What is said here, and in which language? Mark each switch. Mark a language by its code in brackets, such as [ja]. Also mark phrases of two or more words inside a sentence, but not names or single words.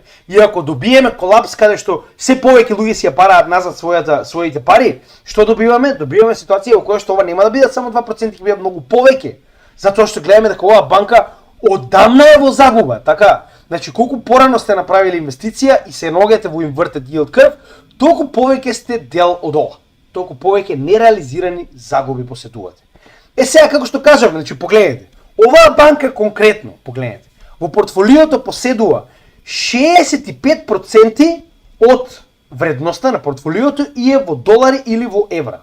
[mk] И ако добиеме колапс каде што се повеќе луѓе си ја бараат назад своите пари, што добиваме? Добиваме ситуација во која што ова нема да бидат само 2%, ќе бидат многу повеќе. Затоа што гледаме дека оваа банка одамна е во загуба, така? Значи колку порано сте направиле инвестиција и се ногете во [en] inverted yield curve, [mk] толку повеќе сте дел од ова. Толку повеќе нереализирани загуби поседувате. Сега како што кажав, значи погледнете. Оваа банка конкретно, погледнете, во портфолиото поседува 65% од вредноста на портфолиото и е во долари или во евра.